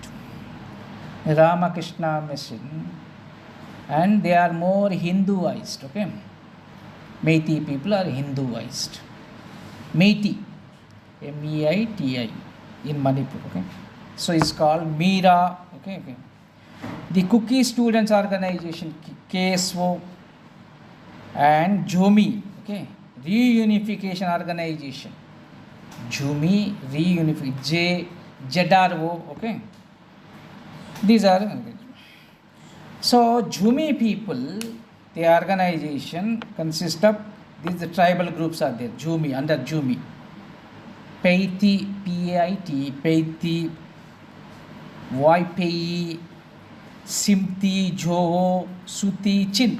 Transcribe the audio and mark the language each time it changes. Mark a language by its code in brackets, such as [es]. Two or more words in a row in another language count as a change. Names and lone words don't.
[en] Ramakrishna Mission, and they are more Hinduized, okay. Meitei people are Hinduized. Meitei, MEITI, in Manipur, okay. So it's called Mera, okay. The Kuki Students Organization, KSO, and JOMI, okay, Reunification Organization, JOMI Reunification, JRO, okay. These are, so JOMI people, the organization consists of these tribal groups are there. JOMI, under JOMI, Paiti, PAIT, Paiti, Waipei, Simti, Joho, Suti, Chin.